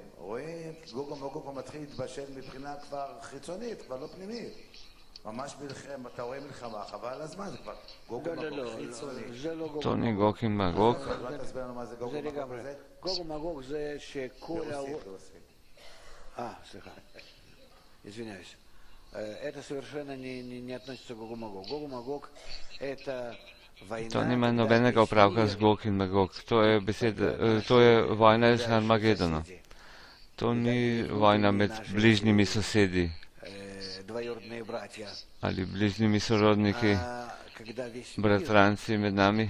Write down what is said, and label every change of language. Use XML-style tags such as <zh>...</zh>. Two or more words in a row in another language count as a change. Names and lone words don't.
<he>רואים גוג ומגוג מתחיל להתבשל מבחינה כבר חיצונית, כבר לא פנימית. ממש מלחמה, אתה רואה מלחמה, חבל על הזמן, זה כבר גוג ומגוג חיצוני. טוני גוג עם מגוג. אולי תסביר לנו מה זה גוג ומגוג הזה? גוג ומגוג זה שכל... סליחה.</he> <ru>Извиняюсь. Это совершенно не относится к Гогу Магог. Гогу Магог это</ru> <sl>To nima nobenega opravka z Gog in Magog. To je vojna iz Armagedona. To ni vojna med bližnjimi sosedi ali bližnjimi sorodniki, bratranci med nami.</sl>